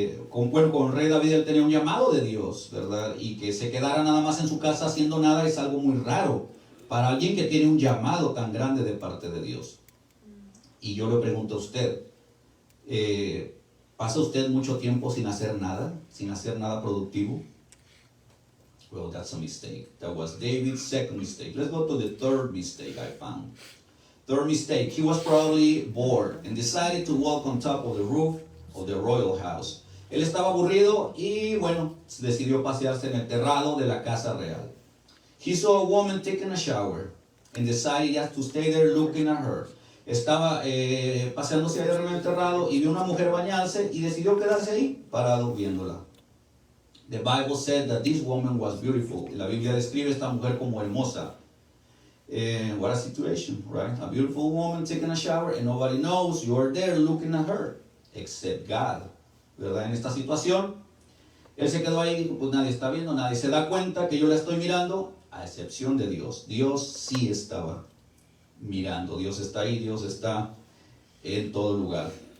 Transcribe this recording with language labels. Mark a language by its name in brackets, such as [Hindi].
[Spanish] Con Rey David él tenía un llamado de Dios, ¿verdad? Y que se quedara nada más en su casa haciendo nada es algo muy raro para alguien que tiene un llamado tan grande de parte de Dios. Y yo le pregunto a usted, ¿pasa usted mucho tiempo sin hacer nada productivo? [English] Well, that's a mistake. That was David's second mistake. Let's go to the third mistake I found. Third mistake, he was probably bored and decided to walk on top of the roof of the royal house. [Spanish] Él estaba aburrido y, bueno, decidió pasearse en el terrado de la casa real. [English] He saw a woman taking a shower and decided just to stay there looking at her. [Spanish] Estaba paseándose allá en el terrado y vio una mujer bañarse y decidió quedarse ahí parado viéndola. [English] The Bible said that this woman was beautiful. [Spanish] La Biblia describe a esta mujer como hermosa. [English] What a situation, right? A beautiful woman taking a shower and nobody knows you're there looking at her, except God, ¿verdad? [Spanish] En esta situación, él se quedó ahí, pues nadie está viendo, nadie se da cuenta que yo la estoy mirando, a excepción de Dios. Dios sí estaba mirando, Dios está ahí, Dios está en todo lugar.